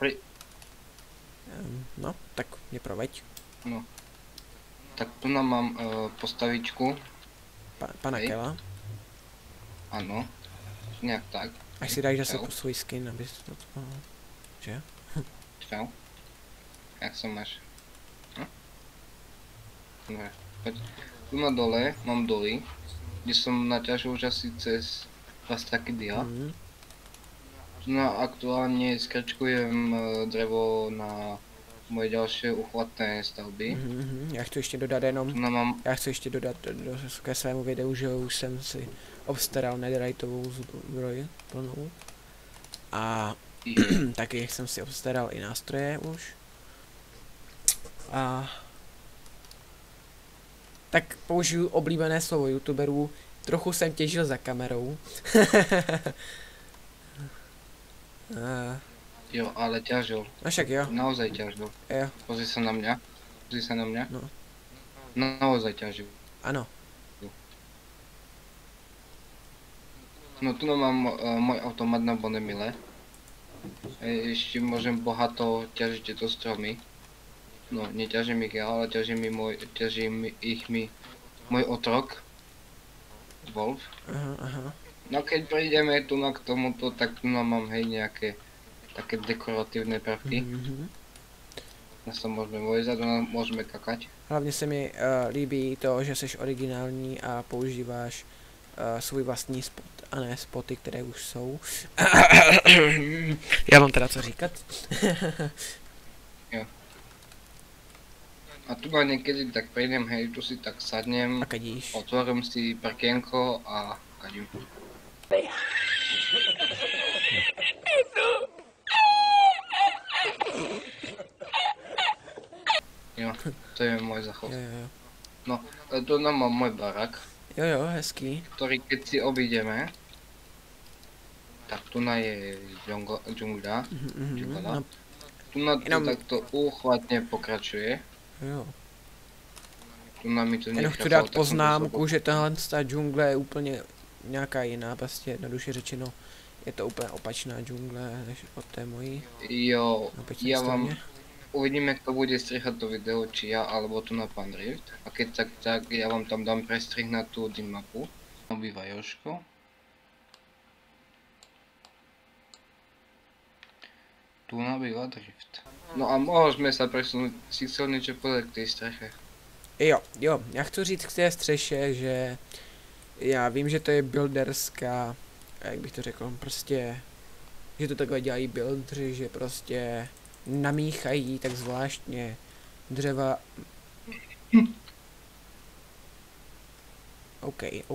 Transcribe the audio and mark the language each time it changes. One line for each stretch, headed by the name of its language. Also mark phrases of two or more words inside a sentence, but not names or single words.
Czech: No, tak mě proveď. No. Tak tu nám mám postavičku. Pana Kela. Ano. Nějak tak. Až si dáš zase svůj skin, abys to... Že? Čau. Jak se máš? Dobre.
Slovak: Tu na dole mám doly, kde som naťažil už asi cez taký dia. No aktuálne skrčkujem drevo na moje ďalšie uchvatné stavby.
Czech: Já chci ještě dodat jenom, mám... já chci ještě dodat ke svému videu, že už jsem si obstaral netheriteovou zbroj plnou. A taky jsem si obstaral i nástroje už. A tak použiju oblíbené slovo youtuberů, trochu jsem těžil za kamerou.
Slovak: Jo, ale ťažil.
Czech: No však jo.
Slovak: Naozaj ťažil.
Czech: Jo.
Slovak: Pozri sa na mňa. Pozri sa na mňa. No. Naozaj ťažil.
Czech: Ano.
Slovak: No tu mám môj automat na Bonemile. Ešte môžem bohato ťažiť tieto stromy. No, neťažím ich ja, ale ťaží ich môj otrok. Wolf. Aha. No keď prejdeme tu k tomuto, tak tu mám hej nejaké také dekoratívne prvky. Na to môžeme vojsť a môžeme kakať.
Czech: Hlavně se mi líbí to, že jsi originální a používáš svůj vlastní spot a ne spoty, které už jsou. Já mám teda co říkat. Jo.
Slovak: A tu ma niekedy tak prejdem, hej, tu si tak sadnem, a kadíš. Otvorím si prkienko a kadím. Jo, to je môj zachod. Jo. No, tu nám mám môj barak.
Czech: Jo, hezký.
Slovak: Ktorý keď si obídeme, tak tu je džungľa. No. Tu na to takto úchvatne pokračuje.
Czech: Jo. Tu na mi to jenom chci dát poznámku, že tahle džungle je úplně nějaká jiná, prostě jednoduše řečeno. Je to úplně opačná džungle než od té mojí. Jo,
Slovak: ja vám uvidíme, kto bude strihať to video, či ja alebo tu na pán Drift. A keď tak ja vám tam dám prestrih na tú mapu. Obýva Jožko. Tu nabýva Drift. No a môžeme sa presunúť, si chcel niečo povedať k tej streche.
Czech: Jo, já chci říct k té střeše, že já vím, že to je builderská, jak bych to řekl, prostě, že to takhle dělají buildři, že prostě namíchají tak zvláštně dřeva. OK.